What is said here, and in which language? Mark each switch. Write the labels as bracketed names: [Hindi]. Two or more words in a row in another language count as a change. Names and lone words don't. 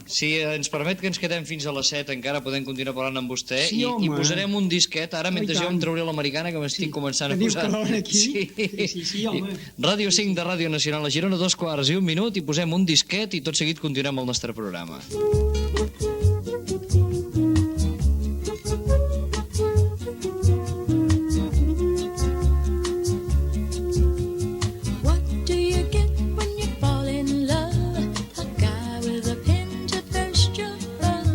[Catalan] Si ens permet que ens quedem fins a les 7, encara podem continuar parlant amb vostè, Sí, i home. posarem un disquet, ara mentre i jo tant. em trauré l'americana, que m'estic començant a Que diu posar. que l'hora aquí? Sí, Sí, home. Ràdio 5 de Ràdio Nacional a Girona, 2:15, i posem un disquet i tot seguit continuem el nostre programa. [English] What do you get when you fall in love? A guy with a pin to burst your bubble.